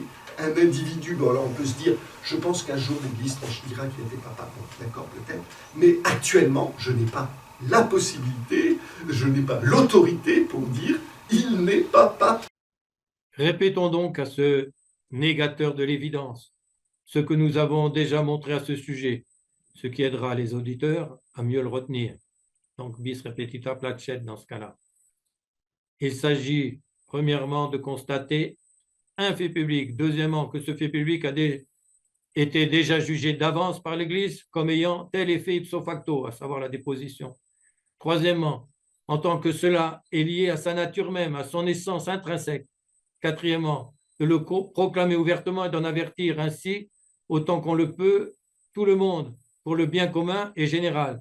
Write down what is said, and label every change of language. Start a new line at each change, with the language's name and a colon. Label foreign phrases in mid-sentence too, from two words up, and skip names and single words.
French: Un individu, bon alors on peut se dire, je pense qu'un jour l'Église tranchera qu'il était papa, bon d'accord peut-être, mais actuellement, je n'ai pas la possibilité, je n'ai pas l'autorité pour dire, il n'est pas pape. Répétons donc à ce négateur de l'évidence ce que nous avons déjà montré à ce sujet, ce qui aidera les auditeurs à mieux le retenir. Donc,
Latin: bis repetita placet
French: dans ce cas-là. Il s'agit, premièrement, de constater un fait public. Deuxièmement, que ce fait public a été déjà jugé d'avance par l'Église comme ayant tel effet
Latin: ipso facto,
French: à savoir la déposition. Troisièmement, en tant que cela est lié à sa nature même, à son essence intrinsèque. Quatrièmement, de le proclamer ouvertement et d'en avertir ainsi, autant qu'on le peut, tout le monde, pour le bien commun et général.